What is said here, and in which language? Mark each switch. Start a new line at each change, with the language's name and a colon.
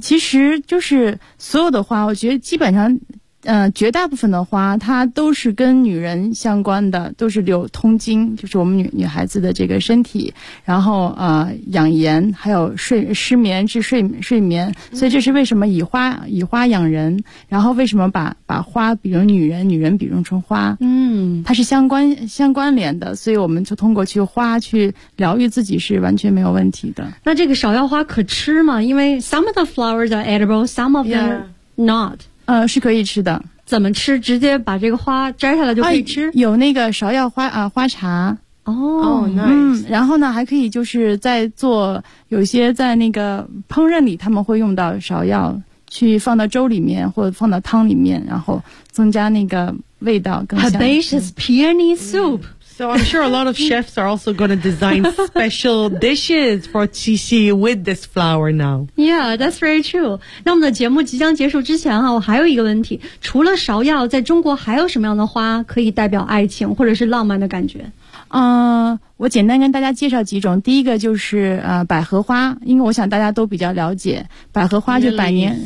Chinese: 其实就是所有的花，我觉得基本上，绝大部分的花它都是跟女人相关的，都是流通经，就是我们女孩子的这个身体，然后养颜，还有失眠治睡眠。所以这是为什么以花养人，然后为什么把花比如女人，女人比如成花，它是相关联的，所以我们就通过去花去疗愈自己是完全没有问题的。那这个芍药花可吃吗？因为
English: some of the flowers are edible, some of them not。
Chinese: 是可以吃的。怎么吃？直接把这个花摘下来就可以吃？有那个芍药花花茶。
English: Nice。
Chinese: 然后呢，还可以就是在做有些在那个烹饪里，他们会用到芍药，去放到粥里面或者放到汤里面，然后增加那个味道更香。
English: Herbaceous peony soup。 So I'm sure a lot of chefs are also going to design special dishes for Qixi with this flower now. Yeah, that's very true.
Chinese: 那我们的节目即将结束之前啊，我还有一个问题，除了芍药，在中国还有什么样的花可以代表爱情或者是浪漫的感觉？我简单跟大家介绍几种。第一个就是百合花，因为我想大家都比较了解百合花，就百年